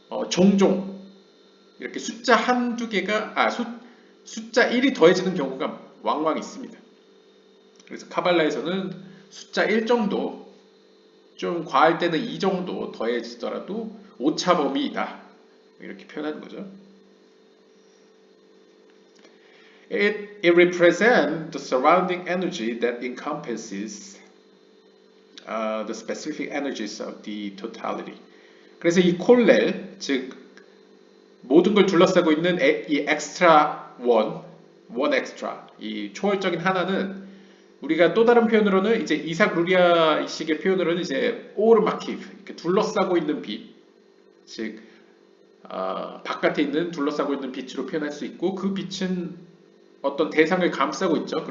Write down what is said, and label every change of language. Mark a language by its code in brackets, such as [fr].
[ko] 종종 이렇게 숫자 한두 개가 숫자 1이 더해지는 경우가 왕왕 있습니다. 그래서 카발라에서는 숫자 1 정도, 좀 과할 때는 2 정도 더해지더라도 오차 범위이다. 이렇게 표현하는 거죠. [en] It represents the surrounding energy that encompasses the specific energies of the totality. [ko] 그래서 이 콜렐, 즉 모든 걸 둘러싸고 있는 이 엑스트라 원 엑스트라, 이 초월적인 하나는 우리가 또 다른 표현으로는 이제 이삭 루리아식의 표현으로는 이제 오르마키브, 이렇게 둘러싸고 있는 빛, 즉 바깥에 있는 둘러싸고 있는 빛으로 표현할 수 있고 그 빛은 어떤 대상을 감싸고 있죠.